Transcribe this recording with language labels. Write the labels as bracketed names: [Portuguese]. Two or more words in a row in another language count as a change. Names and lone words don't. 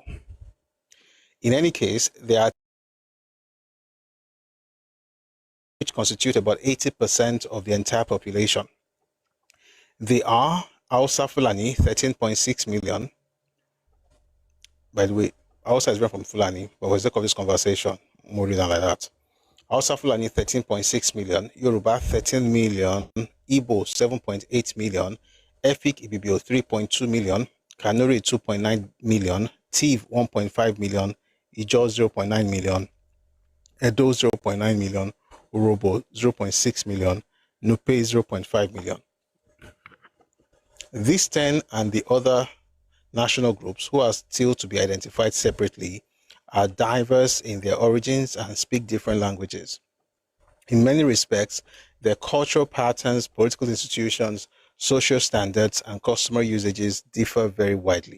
[English] In any case, there are which constitute about 80% of the entire population. They are Hausa Fulani, 13.6 million. By the way, Hausa is different from Fulani, but for the sake of this conversation, more than like that. Hausa Fulani, 13.6 million. Yoruba, 13 million. Ibos, 7.8 million. Efik Ibibio, 3.2 million. Kanuri, 2.9 million. Tiv, 1.5 million. Ijaw, 0.9 million. Edo, 0.9 million. Urobo, 0.6 million. Nupe, 0.5 million. These 10 and the other national groups, who are still to be identified separately, are diverse in their origins and speak different languages. In many respects, their cultural patterns, political institutions, social standards, and customer usages differ very widely.